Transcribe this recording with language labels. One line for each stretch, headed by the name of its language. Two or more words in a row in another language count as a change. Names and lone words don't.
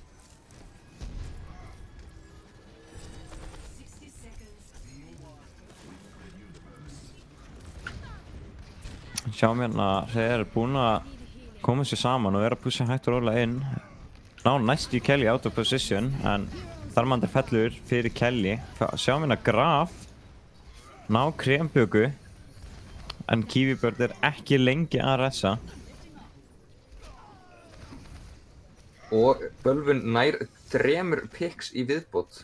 English: 60 seconds.
Icelandic: Sjáum hérna að þeir eru búin að koma sér saman og eru að pussa hægt og rólega inn. Ná næstu í Kelly
English: out of position
Icelandic: en Darmandur fellur fyrir Kelly. Sjáum hérna Graf ná Kremböku en Kivibird er ekki lengi að ressa. Og Bölvun nær 3 picks í viðbót.